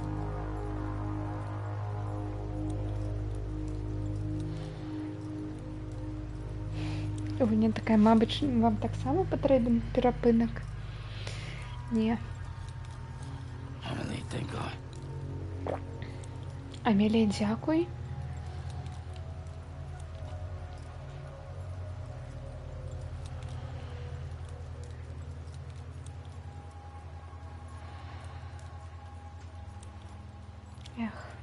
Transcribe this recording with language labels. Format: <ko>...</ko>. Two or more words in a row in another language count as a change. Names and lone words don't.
<be>Мне такая, мабыць, вам таксама патрэбен перапынак? Не.</be> <en>Emily, thank God.</en> <be>Амелія, дзякуй. Эх.</be>